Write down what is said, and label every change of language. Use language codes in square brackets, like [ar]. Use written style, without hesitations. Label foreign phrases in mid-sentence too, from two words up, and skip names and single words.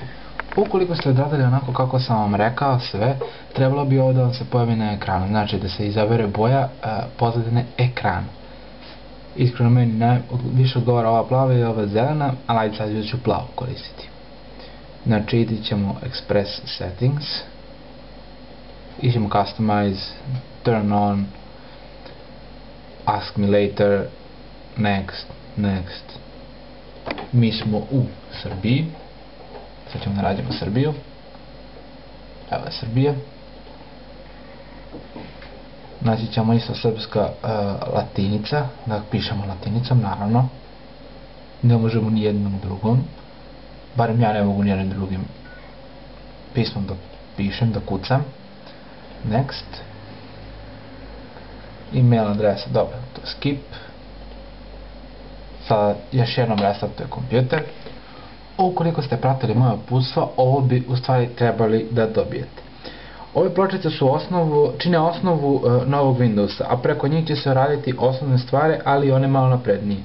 [sr] Ukoliko ste odradili onako kako sam vam rekao sve, trebalo bi ovo da vam se pojavi na ekranu, znači da se izabere boja pozadine ekrana. Iskreno meni više odgovara ova plava i ova zelena, ali ajde sad ću plavu koristiti. Znači idit ćemo [en] Express Settings, [sr] idemo [en] Customize, Turn On, Ask Me Later, Next. [sr] Mi smo u Srbiji, sad ćemo da nađemo Srbiju, evo je Srbija. Naći ćemo isto srpska latinica, da pišemo latinicom, naravno. Ne možemo ni jednom drugom, barem ja ne mogu ni jednom drugim pismom da pišem, da kucam. Next. Email adresa, dobro, to je skip. Sada još jednom restartuje kompjuter. Ukoliko ste pratili moje uputstva, ovo bi u stvari trebali da dobijete. Ove pločice čine osnovu novog Windowsa, a preko njih će se raditi osnovne stvari, ali one malo naprednije.